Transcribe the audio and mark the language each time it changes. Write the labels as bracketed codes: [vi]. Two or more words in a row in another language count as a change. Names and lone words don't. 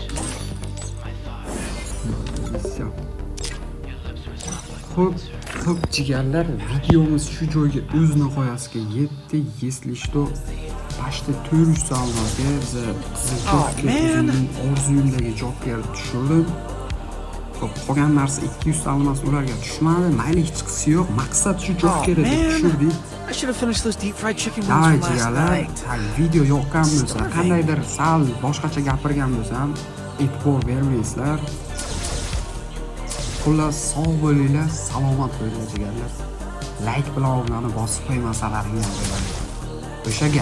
[uz] Xo'p, jigarlar, videomiz shu joyga o'z nihoyasiga yetdi. [ru] Если что, [uz] почти 400 almazga biza Jokerning orzuyimdagi Joker tushirdim. Xo'p, qolgan narsa 200 almas ularga tushmadi. Mayli, hech qisi yo'q. Maqsad shu Joker edi, tushirdik. [en] I should have finished those deep fried chicken wings [uz] Davay [en] from last [uz] jigarlar, [en] night. [uz] video yoqqan bo'lsa, qandaydir sal boshqacha gapirgan bo'lsam, e'tibor bermaysizlar. Xullas, sog' bo'linglar, salomat bo'linglar jigarlar. Like bilan obunani bosib qo'ymasalaringiz ham bo'ladi. O'sha gap.